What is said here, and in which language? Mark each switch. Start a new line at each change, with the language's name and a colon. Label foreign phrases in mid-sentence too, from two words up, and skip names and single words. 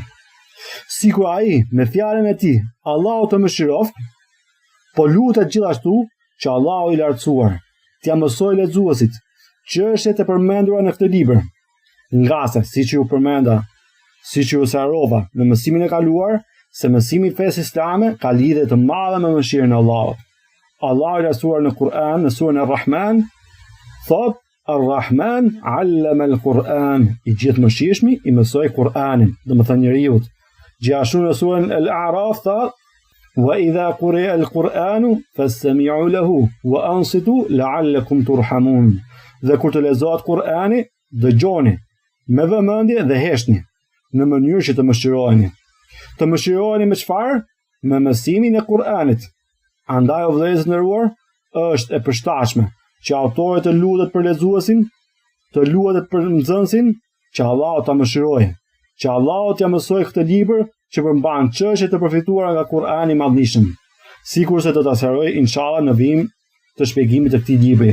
Albanian: Sikur ai me fjalën e tij, Allahu të mëshiroft, po lutet gjithashtu që Allahu i lartësuar t'ia mësojë lexuesit çështjet e përmendura në këtë libër. Nga se, siç ju përmenda, siç ju sqarova në mësimin e kaluar, se mësimi i fesë islame ka lidhje të madhe me mëshirën e Allahut. Allahu i lartësuar në Kur'an, në surën Ar-Rahman, thot
Arabic: الرحمن علم القرآن,
Albanian: i gjithë mëshirshmi i mësoi Kur'anin, domethënë njeriu. Gjithashtu në surën Al-A'raf thot
Arabic: وإذا قرئ القرآن فاستمعوا له وأنصتوا لعلكم ترحمون.
Albanian: Dhe kur të lexohet Kur'ani, dëgjoni me vëmendje dhe heshtni në mënyrë që të mëshiroheni. Të mëshiroheni me çfarë? Me mësimin e Kur'anit. Andaj o vëllezër të nderuar, është e përshtatshme që autori të lutet për lexuesin, të lutet për nxënësin, që Allahu ta mëshirojë, që Allahu t'ia mësoj këtë libër që përmban çështje të përfituara nga Kur'ani i Madhëshëm, sikurse do ta sqaroj inshallah në vijim të shpjegimit të këtij libri.